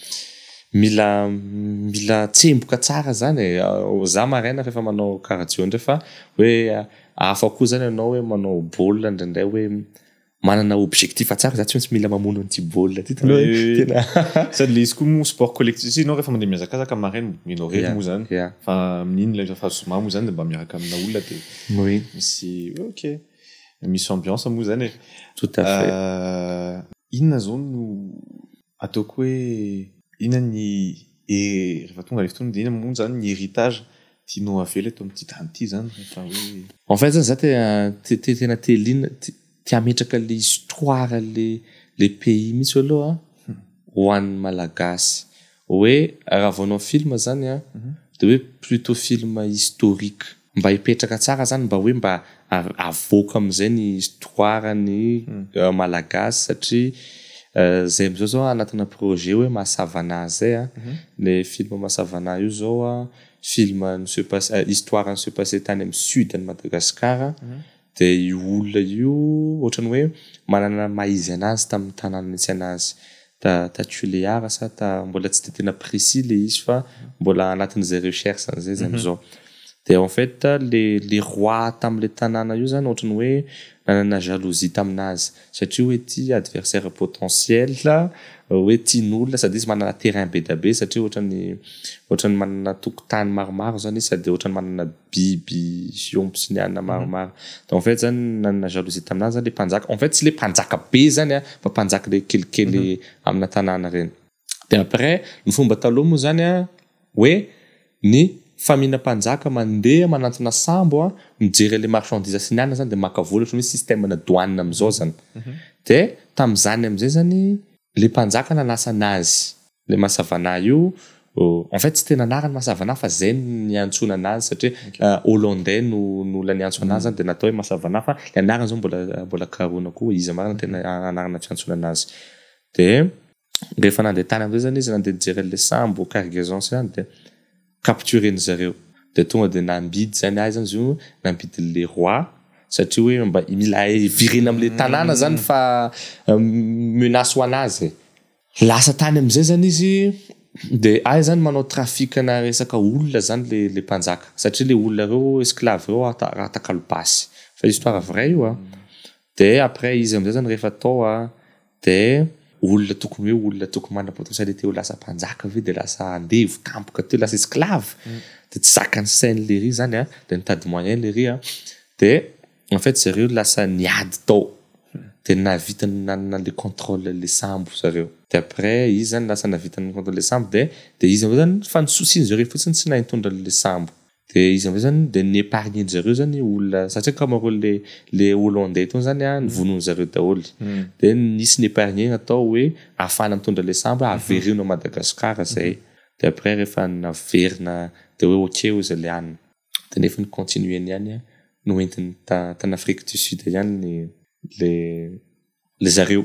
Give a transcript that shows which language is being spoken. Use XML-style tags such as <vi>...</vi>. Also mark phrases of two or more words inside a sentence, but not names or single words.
<mg>mila tsemboka tsara zany za maraina rehefa manao cardio ndray fa hoe hafa koa zany anao hoe manao baolina ndraindray hoe manana objectif tsara za tsy maintsy mila mamono an'ity baolina ty tena sady le izy koa mo</mg> <fr>sport collectif</fr> <mg>si anao rehefa mandeha mihazakazaka maraina mino rery moa zany fa amin'iny la fahasoma moa zany de mba miaraka amina olona de misy ok misy ambiance moa zany</mg> <fr>tout à fait</fr> <mg>inona zao no ataoko hoe inona ny rehefa tonga le fotoana de inona moa zany ny héritage tianao avela eto amin'ity tany ity zany rehefa hoe</mg> <fr>en fait</fr> <mg>zany za tena telina tia metraka le histoire le pays mihitsy aloha ho an'ny malagasy hoe raha vaonao film zany a de hoe</mg> <fr>plutôt film historique</fr> <mg>mba hipetraka tsara zany mba hoe mba avoaka am'izay ny histoire ny malagasy satria zay am'izao zao anatina projet hoe Masavana zay a le film Masavana io zao a</mg> <fr>film histoire ne se passait</fr> <mg>tany amin'ny sud ny Madagasikara de io olona io ohatrany hoe manana maizy anazy tamin'ny tanàna nisy anazy ta Tuléar sa mbola tsy de tena précis le izy fa mbola anatin'izay recherche zay am'izao de</mg> <fr>en fait les rois</fr> <mg>tam'le tanàna io zany ohatrany hoe nanana jalousie taminazy satria hoe ty</mg> <fr>adversaire potentiel</fr> <mg>hoe tian'olona sady izy manana terrain be da be satria ohatrany manana tokotany maromaro zany izy sady ohatrany manana biby fiompy sy ny anina maromaro</mg> <fr>donc en fait</fr> <mg>zany nanana jalousie taminazy zany le mpanjaka</mg> <fr>en fait</fr> <mg>tsy le mpanjaka be zany a fa mpanjaka le kelikely amina tanàna reny de après ny fomba taloha moa zany a hoe ny famina mpanjaka mandeha manantona sambo a mijery le marchandise sy ny anina zany de maka vola ohatrany hoe système na douane am'izao zany de tam'izany am'izay zany le mpanjaka nanasa anazy le Masavana io</mg> <fr>en fait</fr> <mg>tsy tena anarany Masavana fa zay niantsona anazy satria hollandais no la niantso anazy zany de natao hoe Masavana fa le anarany zao mbola karona koa izy marina tena anarana fiantsona anazy de rehefa nandeha tany am'izay zany izy nandeha nijery le sambo cargaison zany de capturer zareo de tonga de nambidy zany azy zany zo nambidy le roi satria hoe mba mila virena am'le tanàna zany fa menace ho anazy lasa tany am'izay zany izy de zany manao trafikana resaka olona zany le mpanjaka satria le olona reo esclave reo atakalopasy fa</mg> <fr>histoire vrai</fr> <mg>io a de après izy am'izay zany rehefa tao a de olona tokony mana potentialité ho lasa mpanjaka ve de lasa andevo tampoka teo lasa esclave de tsy zakany sainy le ry zany a de nitady moyen le ry a de en fait zareo lasa niady tao de navita nanana le contrôle le sambo zareo de après izy zany lasa navita ny contrôle le sambo de izy am'izay zany fa nisosiny zareo fotsiny tsy nahitondra le sambo de izy am'izay zany de niepargne zareo zany olona satria kamaro le hollandais tony zany a nivonony zareo daholo de nisy niepargne natao hoe afana mitondra le sambo averina Madagasikara zay de après rehefa naverina de hoe ok izy le anina de nefa ny continuer ny any no entiny tany Afrique du Sud ihany le zareo</mg>